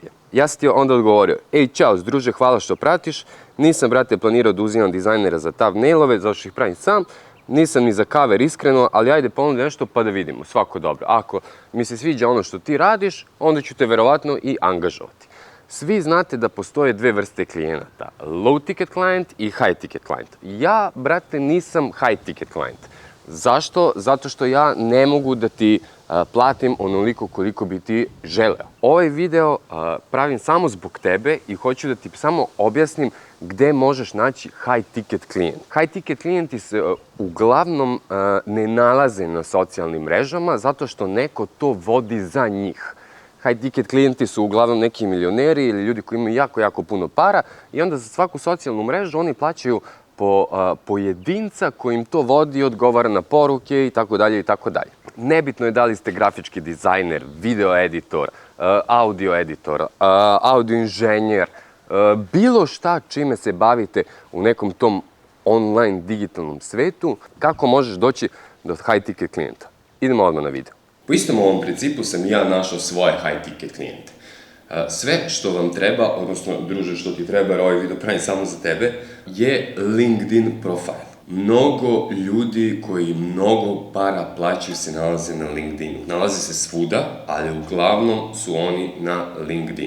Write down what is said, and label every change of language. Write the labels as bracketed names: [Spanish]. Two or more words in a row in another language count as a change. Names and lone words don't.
[Serbian] Ja sam ti onda odgovorio, čao, druže, hvala što pratiš, nisam, brate, planirao da uzimam dizajnera za thumbnailove, zato što ih pravim sam, nisam ni za cover iskreno, ali ajde ponudi nešto pa da vidimo, svako dobro. Ako mi se sviđa ono što ti radiš, onda ću te verovatno i angažovati. Svi znate da postoje dve vrste klijenata, [English] low ticket client i high ticket client. [Serbian] Ja, brate, nisam [English] high ticket client. [Serbian] Zašto? Zato što ja ne mogu da ti platim onoliko koliko bi ti želeo. Ovaj video pravim samo zbog tebe i hoću da ti samo objasnim gde možeš naći [English] high ticket [Serbian] klijent. [English] High ticket [Serbian] klijenti se uglavnom ne nalaze na socijalnim mrežama zato što neko to vodi za njih. [English] High ticket [Serbian] klijenti su uglavnom neki milioneri ili ljudi koji imaju jako puno para i onda za svaku socijalnu mrežu oni plaćaju pojedinca koji im to vodi, odgovara na poruke i tako dalje i tako dalje. Nebitno je da li ste grafički dizajner, [English] video editor, audio editor, [Serbian] audio inženjer, bilo šta čime se bavite u nekom tom online digitalnom svetu, kako možeš doći do [English] high ticket [Serbian] klijenta. Idemo odmah na video. Po istom ovom principu sam ja našao svoje [English] high ticket [Serbian] klijente. Sve što vam treba, odnosno, druže, što ti treba, jer ovaj video pravim samo za tebe, je LinkedIn profil. Mnogo ljudi koji mnogo para plaćaju se nalaze na LinkedInu. Nalaze se svuda, ali uglavnom su oni na LinkedInu.